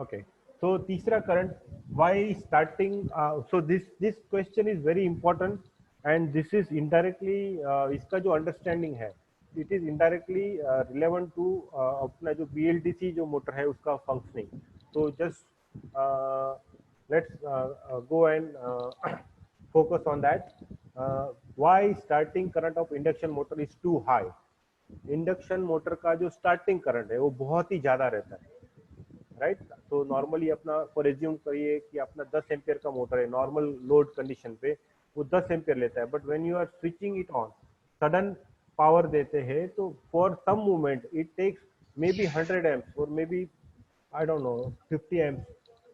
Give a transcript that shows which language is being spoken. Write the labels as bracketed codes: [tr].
[en] okay, [hi] तो तीसरा current, [en] why starting, so this question is very important and this is indirectly, [hi] इसका जो understanding है [en] it is indirectly relevant to [hi] अपना जो BLDC जो मोटर है उसका फंक्शनिंग। [en] तो just let's go and focus on that. Why starting current of induction motor is too high? [hi] Induction motor का जो स्टार्टिंग करंट है वो बहुत ही ज्यादा रहता है, राइट? तो नॉर्मली अपना फॉर एज्यूम करिए कि अपना 10 एम्पियर का मोटर है, नॉर्मल लोड कंडीशन पे वो 10 एम्पियर लेता है, [en] but when you are switching it on, [hi] sudden power देते हैं तो [en] for some moment it takes maybe 100 amps [hi] और [en] Maybe I don't know 50 amps.